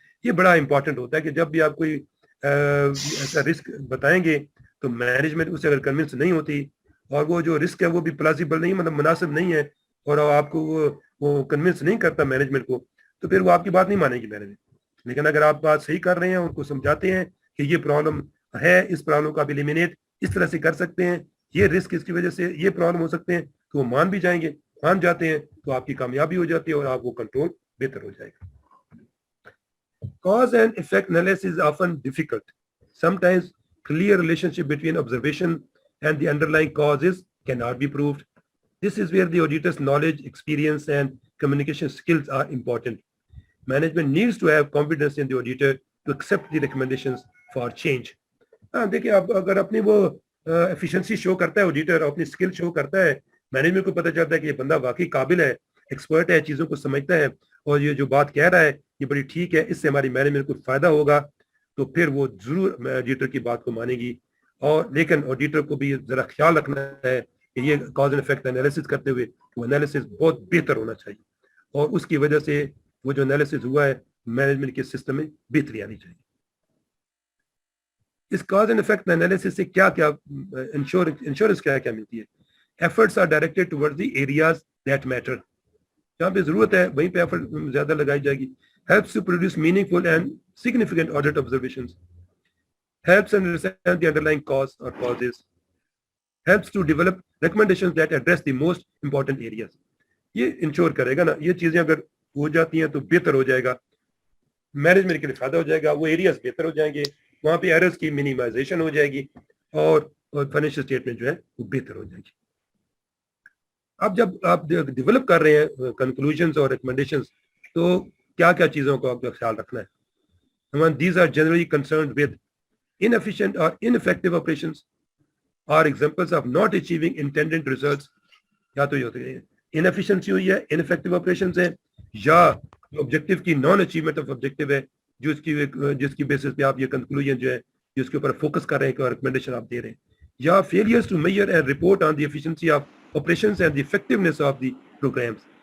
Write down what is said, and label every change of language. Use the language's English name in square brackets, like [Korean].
[Urdu] یہ بڑا امپورٹنٹ ہوتا ہے کہ جب بھی آپ کوئی ایسا رسک بتائیں گے تو مینجمنٹ اس سے اگر کنونس نہیں ہوتی, اور وہ جو رسک ہے وہ بھی پلاسیبل نہیں, مطلب مناسب نہیں ہے, اور آپ کو وہ کنونس نہیں کرتا مینجمنٹ کو, تو پھر وہ آپ کی بات نہیں مانے گی مینجمنٹ. لیکن اگر آپ بات صحیح کر رہے ہیں, ان کو سمجھاتے ہیں کہ یہ پرابلم ہے, اس پرابلم کو آپ ایلیمینیٹ اس طرح سے کر سکتے ہیں, یہ رسک اس کی وجہ سے یہ پرابلم ہو سکتے ہیں, تو وہ مان بھی جائیں گے, مان جاتے ہیں, تو آپ کی کامیابی ہو جاتی ہے اور آپ کو کنٹرول بہتر ہو جائے گا. [English] Cause and effect analysis is often difficult. Sometimes clear relationship between observation and the underlying causes cannot be proved. This is where the auditor's knowledge, experience, and communication skills are important. Management needs to have confidence in the auditor to accept the recommendations for change. [Urdu] دیکھیں اب اگر اپنی وہ efficiency شو کرتا ہے auditor, اپنی skill شو کرتا ہے, مینجمنٹ کو پتہ چلتا ہے کہ یہ بندہ واقعی قابل ہے, ایکسپرٹ ہے, چیزوں کو سمجھتا ہے, اور یہ جو بات کہہ رہا ہے یہ بڑی ٹھیک ہے, اس سے ہماری مینجمنٹ کو فائدہ ہوگا, تو پھر وہ ضرور آڈیٹر کی بات کو مانے گی. اور لیکن آڈیٹر کو بھی ذرا خیال رکھنا ہے کہ یہ کاز اینڈ افیکٹ انالیسس کرتے ہوئے وہ انالیسس بہت بہتر ہونا چاہیے, اور اس کی وجہ سے وہ جو انالیسس ہوا ہے مینجمنٹ کے سسٹم میں بہتری آنی چاہیے. اس کاز اینڈ افیکٹ انالیسس سے کیا کیا انشورنس کیا کیا ملتی ہے. [English] Efforts are directed towards the areas that matter. [Urdu] جہاں پہ ضرورت ہے وہیں پہ ایفرٹ زیادہ لگائی جائے گی. [English] helps to produce meaningful and significant audit observations, helps understand the underlying cause or causes, helps to develop recommendations that address the most important areas. [Urdu] یہ انشور کرے گا نا, یہ چیزیں اگر ہو جاتی ہیں تو بہتر ہو جائے گا, مینجمنٹ کے لیے فائدہ ہو جائے گا, وہ ایریاز بہتر ہو جائیں گے, وہاں پہ ایررز کی منیمائزیشن ہو جائے گی, اور فائنینشیل اسٹیٹمنٹ جو ہے وہ بہتر ہو جائے گی. اب جب آپ ڈیولپ کر رہے ہیں کنکلوژنز اور ریکمنڈیشنز, تو کیا کیا چیزوں کا آپ کا خیال رکھنا ہے. [English] These are generally concerned with inefficient or ineffective operations, are examples of not achieving intended results. [Urdu] یا تو یہ ہوتے ہیں inefficiency ہوئی ہے, [English] ineffective operations [Urdu] ہے, یا objective کی [English] non achievement of objective [Urdu] ہے, جس کی بیسس پہ آپ یہ کنکلوژن جو ہے جس کے اوپر فوکس کر رہے ہیں کہ ریکمنڈیشن آپ دے رہے ہیں, یا [English] failures to measure and report on the efficiency of operations and the effectiveness of the programs.